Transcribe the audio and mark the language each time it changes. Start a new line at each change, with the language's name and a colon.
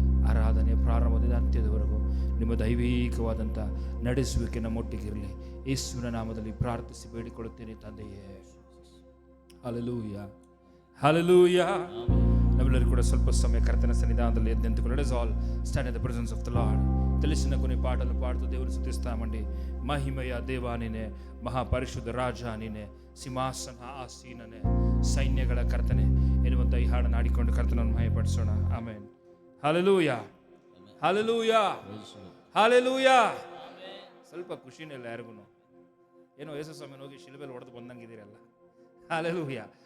Kannada: ಆರಾಧನೆ ಪ್ರಾರಂಭದಿಂದ ಅಂತ್ಯದವರೆಗೂ ನಿಮ್ಮ ದೈವಿಕವಾದಂಥ ನಡೆಸುವಿಕೆ ನಮ್ಮೊಟ್ಟಿಗಿರಲಿ. ಯೇಸುವಿನ ನಾಮದಲ್ಲಿ ಪ್ರಾರ್ಥಿಸಿ ಬೇಡಿಕೊಳ್ಳುತ್ತೇನೆ ತಂದೆಯೇ. Hallelujah, hallelujah. ನಾವೆಲ್ಲರೂ ಕೂಡ ಸ್ವಲ್ಪ ಸಮಯ ಕರ್ತನ ಸನ್ನಿಧಾನದಲ್ಲಿ ಎದ್ದು ನಿಂತುಕೊಂಡು
English: Let's all stand in the presence of the Lord.
Telugu: తెలిసిన కొన్ని పాటలు పాడుతూ దేవుని స్తుతిస్తామండి.
Kannada: మహిమయ దేవా ನೀನೆ, ಮಹಾಪರಿಶುದ್ಧ ರಾಜ ನೀನೆ, ಸಿಂಹಾಸನ ಆಸೀನನೆ, ಸೈನ್ಯಗಳ ಕರ್ತನೆ ಎನ್ನುವಂಥ ಈ ಹಾಡನ್ನು ಹಾಡಿಕೊಂಡು ಕರ್ತನನ್ನು ಮಹಿಮೆಪಡಿಸೋಣ. ಆಮೆನ್. Hallelujah, hallelujah, hallelujah. ಸ್ವಲ್ಪ ಖುಷಿನೇ ಇಲ್ಲ ಯಾರಿಗೂ. ಏನೋ ಯೇಸು ಸ್ವಾಮಿನ ಹೋಗಿ ಶಿಲುಬೆಯಲ್ಲಿ ಹೊಡೆದು ಬಂದಂಗಿದ್ದೀರಲ್ಲ. ಹಲ್ಲೆಲೂಯಾ.